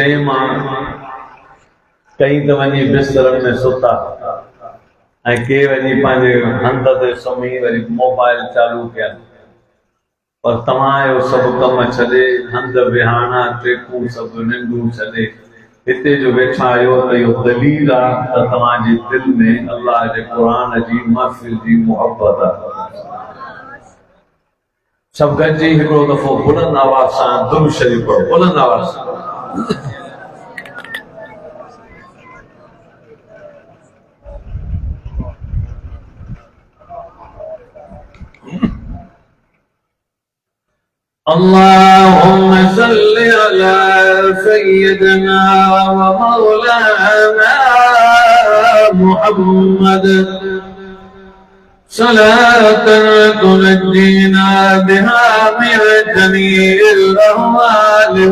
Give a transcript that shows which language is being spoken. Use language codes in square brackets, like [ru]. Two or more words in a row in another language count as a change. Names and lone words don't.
[sd] मां कई त वञी बिस्तरनि में सुता ऐं के वञी पंहिंजे हंध ते सुम्ही वरी मोबाइल चालू कया पर तव्हां आहियो सभु कम छॾे हंध विहाणा टेकूं सभु निंडूं छॾे हिते जो वेठा आहियो त इहो दलील आहे त तव्हांजे दिलि में अल्लाह जे क़ुरान जी महफ़िल जी मुहबत आहे सभु गॾिजी हिकिड़ो दफ़ो बुलंद आवाज़ सां दुरूद शरीफ़ पढ़ो बुलंद आवाज़ सां [ar] اللهم صل على سيدنا ومولانا محمد صلاة تنجينا بها من جميع الأهوال